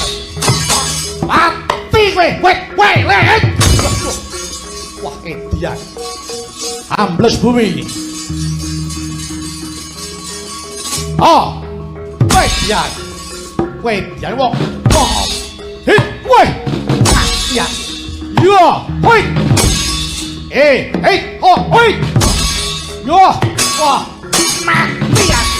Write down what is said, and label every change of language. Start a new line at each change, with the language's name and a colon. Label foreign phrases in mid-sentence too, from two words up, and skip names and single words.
Javanese: Mati kowe, lek. Wah edian. Ambles bumi. Oh. Wedian. Wedian wong. Hit, weh. Wedian. Yo, hoi. Oh, hoi. Yo, wah. Mati aku.